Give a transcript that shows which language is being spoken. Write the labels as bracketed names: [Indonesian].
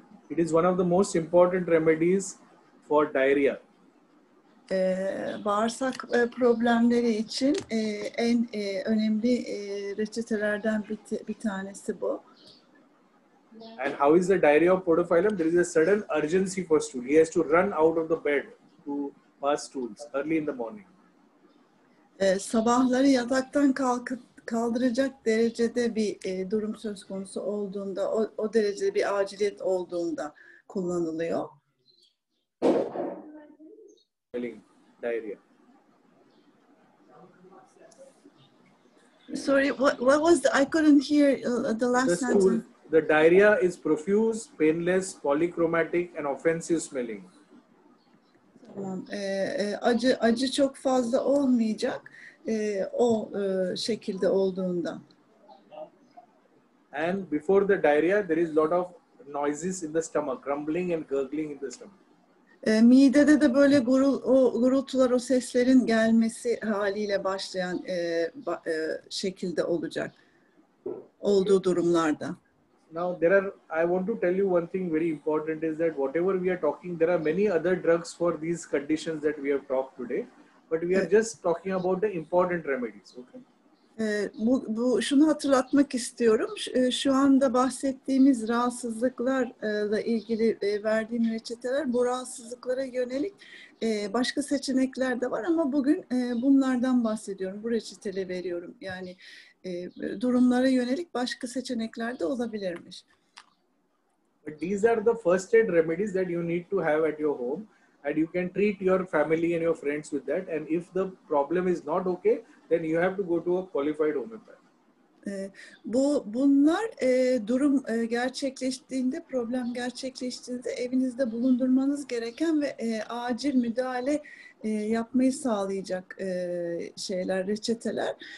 [English] It is one of the most important remedies for diarrhea. [Turkish] Bağırsak problemleri için en önemli reçetelerden bir tanesi bu. [English] And how is the diarrhea of Podophyllum? There is a sudden urgency for stool. He has to run out of the bed to pass stools early in the morning. [Turkish] Sabahları yataktan kaldıracak derecede bir durum söz konusu olduğunda, o derecede bir aciliyet olduğunda kullanılıyor. [English] Diarrhea. Sorry, what was I couldn't hear the last sentence. The diarrhea is profuse, painless, polychromatic, and offensive smelling. [Turkish] Tamam. Acı çok fazla olmayacak o şekilde olduğunda. [English] And before the diarrhea, there is lot of noises in the stomach, grumbling and gurgling in the stomach. [Turkish] Midede de böyle gurultular, o seslerin gelmesi haliyle başlayan şekilde olacak olduğu durumlarda. [English] Now I want to tell you one thing very important is that whatever we are talking, there are many other drugs for these conditions that we have talked today, but we are just talking about the important remedies. Okay. [Turkish] Şunu hatırlatmak istiyorum. Şu anda bahsettiğimiz rahatsızlıklarla ilgili verdiğim reçeteler, bu rahatsızlıklara yönelik başka seçenekler de var ama bugün bunlardan bahsediyorum. Bu reçeteleri veriyorum. Yani durumlara yönelik başka seçenekler de olabilirmiş. [English] But these are the first aid remedies that you need to have at your home, and you can treat your family and your friends with that. And if the problem is not okay, then you have to go to a qualified homeopath. [Turkish] Bunlar durum gerçekleştiğinde, problem gerçekleştiğinde evinizde bulundurmanız gereken ve acil müdahale yapmayı sağlayacak şeyler, reçeteler.